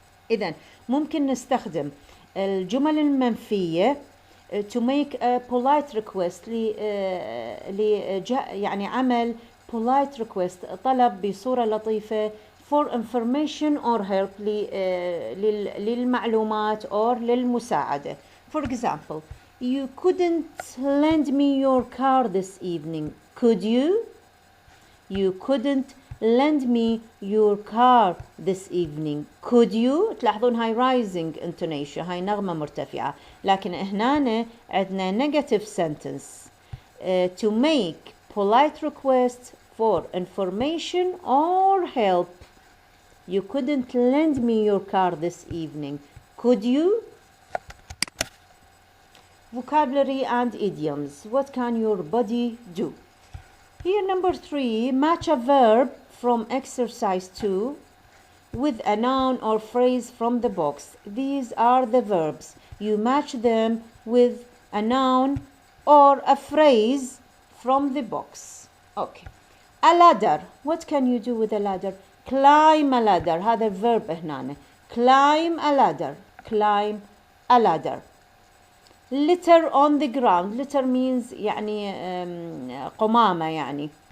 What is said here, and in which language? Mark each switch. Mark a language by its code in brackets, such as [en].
[ar] إذن ممكن نستخدم الجمل المنفية [en] to make a polite request [ar] يعني عمل polite request طلب بصورة لطيفة [en] for information or help [ar] للمعلومات or للمساعدة. [en] For example, you couldn't lend me your car this evening, could you? You couldn't lend me your car this evening, could you? [ar] تلاحظون هاي [en] rising intonation، [ar] هاي نغمة مرتفعة. لكن هنا عندنا [en] negative sentence to make polite request for information or help. You couldn't lend me your car this evening, could you? Vocabulary and idioms. What can your body do? Here, number 3, match a verb from exercise 2 with a noun or phrase from the box. These are the verbs. You match them with a noun or a phrase from the box. Okay. A ladder. What can you do with a ladder? Climb a ladder. [ar] هذا verb هنا. [en] Climb a ladder. Climb a ladder. Litter on the ground. Litter means [ar] يعني قمامة يعني.